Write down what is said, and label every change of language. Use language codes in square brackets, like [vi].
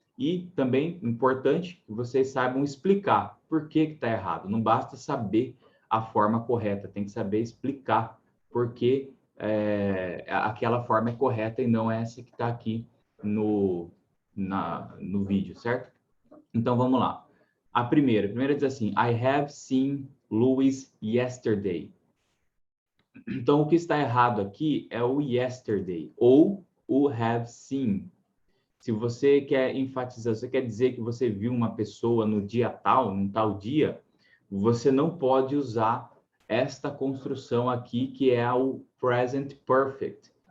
[pt] E também, importante, que vocês saibam explicar por que está errado. Não basta saber a forma correta, tem que saber explicar porque aquela forma é correta e não essa que está aqui no vídeo, certo? Então, vamos lá. A primeira diz assim, [en] I have seen Louis yesterday. [pt] Então, o que está errado aqui é o yesterday, ou o have seen. Se você quer enfatizar, você quer dizer que você viu uma pessoa no dia tal, num tal dia, você não pode usar esta construção aqui, que é o present perfect.